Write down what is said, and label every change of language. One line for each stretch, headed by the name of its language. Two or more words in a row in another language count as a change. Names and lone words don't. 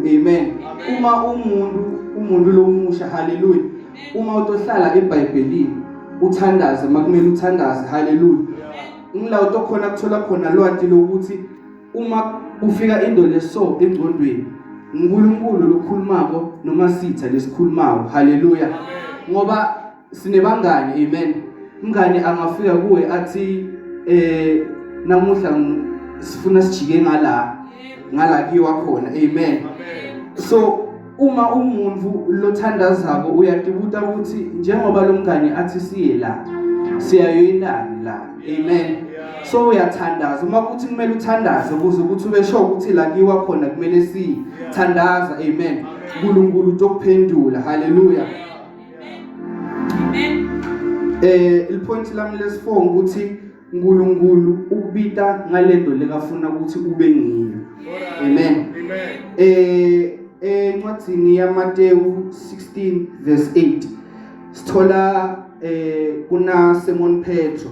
Swati: Amen. Uma umuntu lomusha. Hallelujah. Uma utohlala eBhayibhelini uthandaze makumele uthandaze. Hallelujah. Ngila utokhona kuthola khona lwati lokuthi uma ufika indolo leso engqondweni uNkulunkulu lokhulumako noma sitha lesikhulumako. Hallelujah. Ngoba sinebangani. Amen. Umngane angafika kuwe athi namuhla sifuna sijike ngala kiwa khona. Amen. So uma umuntu lothandazako uyatibuta ukuthi njengoba lo mngane athi siye la siyayoyindani la. Amen. So uyathandaza uma kuthi kumele uthandaze ukuze ukuthi ube sure ukuthi la kiwa khona kumele sithandaza. Amen. uNkulunkulu utokuphendula. Hallelujah. Amen. Il-point lami lesi4 ukuthi uNkulunkulu ukubita ngalendo lekafuna ukuthi ube ngiyo. Amen. Encwadini yaMateyu 16 verse 8 sithola kuna Simon Petro.